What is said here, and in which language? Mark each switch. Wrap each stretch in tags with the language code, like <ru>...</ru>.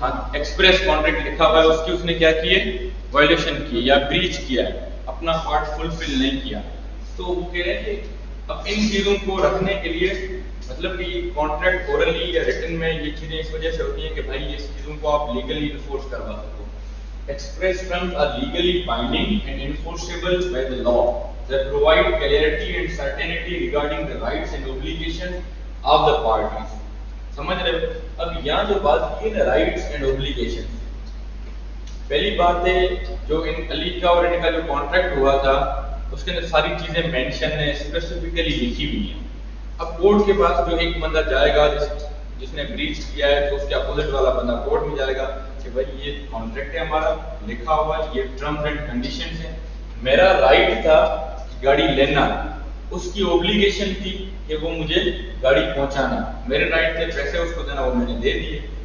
<ur>ہاں express contract لکھا ہوا ہے, اس کی اس نے کیا کی ہے, وائلیشن کی یا بریچ کیا ہے, اپنا پارٹ فلفل نہیں کیا. تو وہ کہہ رہے ہیں کہ اب ان چیزوں کو رکھنے کے لیے مطلب کہ کانٹریکٹ اورلی یا ریٹن میں یہ چیزیں اس وجہ سے ہوتی ہیں کہ بھائی اس چیزوں کو آپ لیگلی انفورس کروا سکو.</ur> <en>Express terms are legally binding and enforceable by the law that provide clarity and certainty regarding the rights and obligations of the parties.</en> <ur>سمجھ رہے ہو. اب یہاں جو بات کی ہے نا رائٹس اینڈ اوبلیگیشن, پہلی بات ہے جو ان علی کا اور ان کا جو کانٹریکٹ ہوا تھا اس کے اندر ساری چیزیں مینشن ہیں, اسپیسیفکلی لکھی ہوئی ہیں. اب کورٹ کے پاس جو ایک بندہ جائے گا جس نے بریچ کیا ہے, تو اس کے اپوزٹ والا بندہ کورٹ میں جائے گا کہ بھائی یہ کانٹریکٹ ہے ہمارا, لکھا ہوا ہے, یہ ٹرمز اینڈ کنڈیشنز ہیں, میرا رائٹ تھا گاڑی لینا, اس کی اوبلیگیشن تھی کہ وہ مجھے گاڑی پہنچانا, میرے رائٹ تھے پیسے اس کو دینا, وہ میں نے دے دیے.</ur>